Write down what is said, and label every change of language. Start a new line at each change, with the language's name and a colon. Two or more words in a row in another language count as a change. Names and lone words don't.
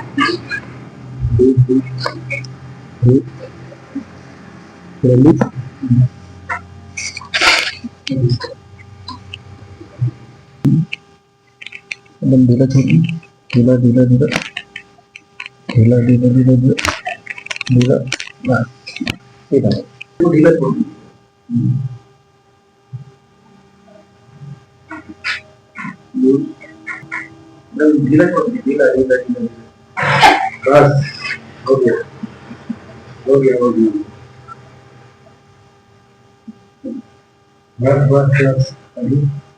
Hindi: एकदम ढिला छोड़, ढिला ढिला ढिला ढिला ढिला ढिला ढिला ढिला, बस ठीक है, तो ढिला छोड़, एकदम ढिला छोड़, ढिला ढिला ढिला, बस हो गया हो गया हो गया, बस बस बस अभी